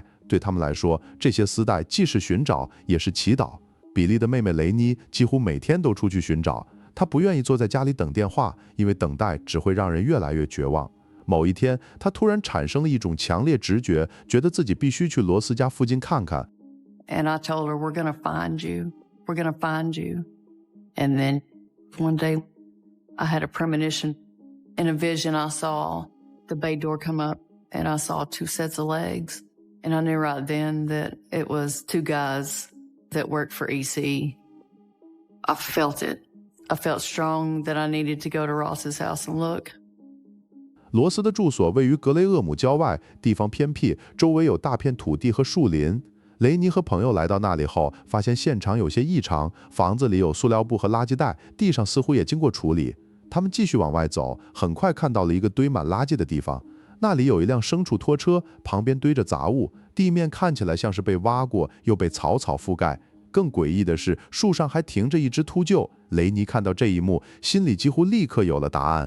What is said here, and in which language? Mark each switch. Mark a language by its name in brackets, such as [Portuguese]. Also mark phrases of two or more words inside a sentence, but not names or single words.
[Chinese] 對他們來說，這些絲帶既是尋找，也是祈禱。比利的妹妹雷妮幾乎每天都出去尋找，她不願意坐在家裡等電話，因為等待只會讓人越來越絕望。某一天，她突然產生了一種強烈直覺，覺得自己必須去羅斯家附近看看。 [English] And I told her, we're going to find you. We're going to find you. And then one day, I had a premonition. In a vision, I saw the bay door come up, and I saw 2 sets of legs. And I knew right then that it was two guys that worked for EC. I felt it. I felt strong that I needed to go to Ross's house and look. [Chinese] 罗斯的住所位于格雷厄姆郊外，地方偏僻，周围有大片土地和树林。雷尼和朋友来到那里后，发现现场有些異常，房子裡有塑料布和垃圾袋，地上似乎也經過處理。他們繼續往外走，很快看到了一個堆滿垃圾的地方，那裡有一輛牲畜拖車，旁邊堆着雜物，地面看起來像是被挖過，又被草覆蓋。更詭異的是，樹上還停着一隻禿鷲。雷尼看到這一幕，心裡幾乎立刻有了答案。